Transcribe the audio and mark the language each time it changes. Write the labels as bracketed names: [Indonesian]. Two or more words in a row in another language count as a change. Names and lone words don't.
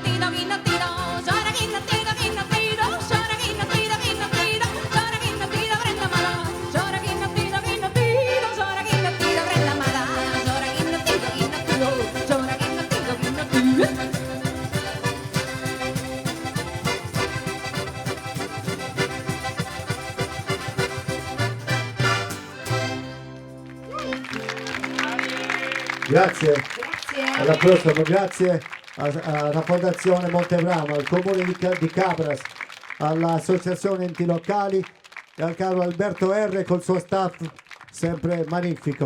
[Sardinian] ti do, sora chi non ti do, sora chi non ti do, sora chi non ti do, sora chi non ti do prenda mala, sora chi non ti do, sora chi non ti do prenda mala, sora chi non ti do, sora chi non ti do. [Italian] Grazie. Grazie. Alla prossima, grazie alla Fondazione Montebrano, al Comune di Cabras, all'Associazione Enti Locali e al caro Alberto R col suo staff sempre magnifico.